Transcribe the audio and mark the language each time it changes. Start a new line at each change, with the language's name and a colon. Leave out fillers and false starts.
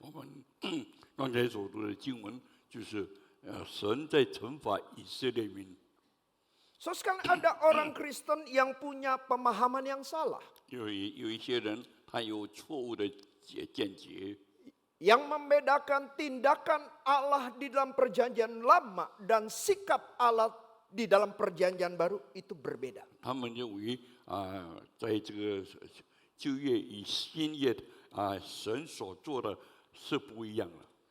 Chinese: 我们刚才所读的经文就是神在惩罚以色列民，
Indonesian: So sekalian, ada orang Kristen yang punya pemahaman yang salah,
Chinese: 有一些人他有错误的见解，
Indonesian: yang membedakan tindakan Allah di dalam perjanjian lama dan sikap Allah di dalam perjanjian baru itu berbeda.
Chinese: 他们认为在这个旧约与新约神所做的是不一样的。